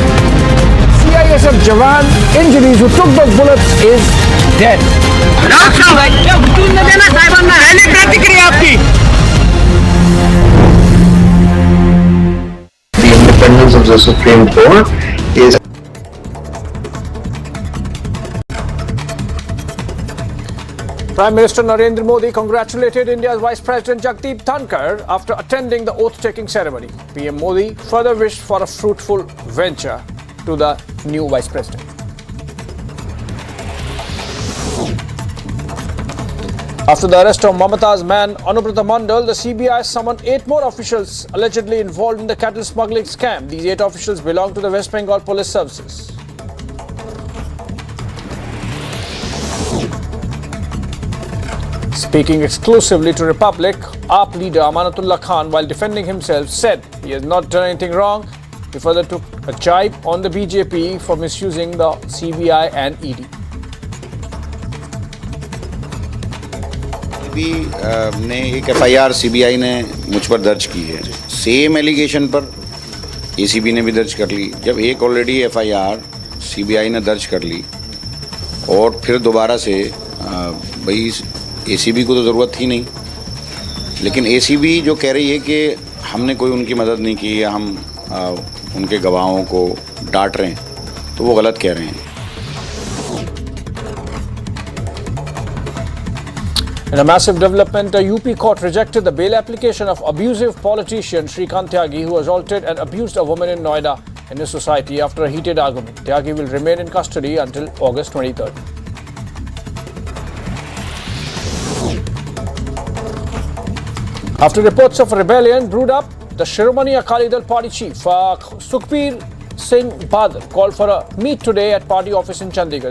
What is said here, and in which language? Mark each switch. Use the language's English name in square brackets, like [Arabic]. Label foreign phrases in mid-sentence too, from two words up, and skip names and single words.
[English] CISF Jawan injuries who took those bullets is dead. The independence of the Supreme Court is Prime Minister Narendra Modi congratulated India's Vice President Jagdeep Dhankar after attending the oath-taking ceremony. PM Modi further wished for a fruitful venture to the new Vice President. After the arrest of Mamata's man Anubrata Mondal, the CBI summoned 8 more officials allegedly involved in the cattle smuggling scam. These 8 officials belong to the West Bengal Police Services. Speaking exclusively to Republic, AAP leader Amanatullah Khan, while defending himself, said he has not done anything wrong. He further took a jibe on the BJP for misusing the CBI and ED. [Hindi] ने एक एफआईआर सीबीआई ने मुझ पर दर्ज की है। [English] same allegation [Hindi] पर एसीबी ने भी दर्ज कर ली। जब एक [English] already FIR [Hindi] सीबीआई ने दर्ज कर ली और फिर दोबारा से भाई एसीबी को तो ज़रूरत थी नहीं, लेकिन एसीबी जो कह रही है कि हमने कोई उनकी मदद नहीं की या हम उनके गवाहों को डांट रहे हैं, तो वो गलत कह रहे हैं। [English] In a massive development, a UP court rejected the bail application of abusive politician Shrikant Tyagi, who assaulted and abused a woman in Noida in his society after a heated argument. Tyagi will remain in custody until August 23rd. After reports of rebellion brewed up, the Shiromani Akali Dal party chief Sukhbir Singh Badal called for a meet today at party office in Chandigarh.